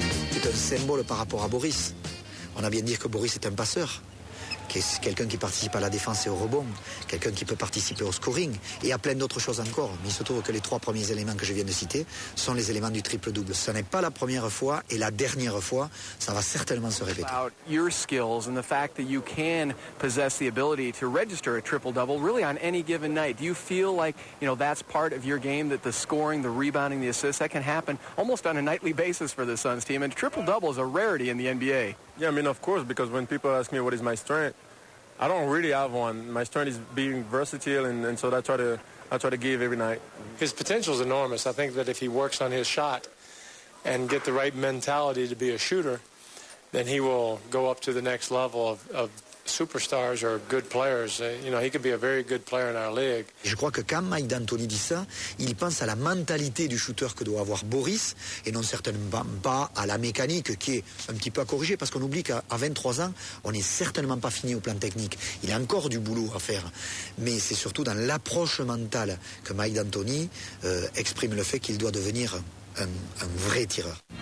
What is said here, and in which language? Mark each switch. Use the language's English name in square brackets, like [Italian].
[French] C'est un symbole par rapport à Boris. On a bien dit que Boris est un passeur, qui est quelqu'un qui participe à la défense et au rebond, quelqu'un qui peut participer au scoring et à plein d'autres choses encore. Mais il se trouve que les 3 premiers éléments que je viens de citer sont les éléments du triple-double. Ce n'est pas la première fois et la dernière fois, ça va certainement se répéter. [English] About your skills and the fact that you can possess the ability to register a triple-double really on any given night. Do you feel like, that's part of your game, that the scoring, the rebounding, the assists, that can happen almost on a nightly basis for the Suns team? And triple-double is a rarity in the NBA. Yeah, I mean, of course, because when people ask me what is my strength, I don't really have one. My strength is being versatile, and so I try to give every night. His potential is enormous. I think that if he works on his shot and get the right mentality to be a shooter, then he will go up to the next level of superstars or good players. He could be a very good player in our league. [French] Je crois que quand Mike D'Antoni dit ça, il pense à la mentalité du shooter que doit avoir Boris et non certainement pas à la mécanique qui est un petit peu à corriger parce qu'on oublie qu'à 23 ans, on n'est certainement pas fini au plan technique. Il y a encore du boulot à faire. Mais c'est surtout dans l'approche mentale que Mike D'Antoni exprime le fait qu'il doit devenir un vrai tireur.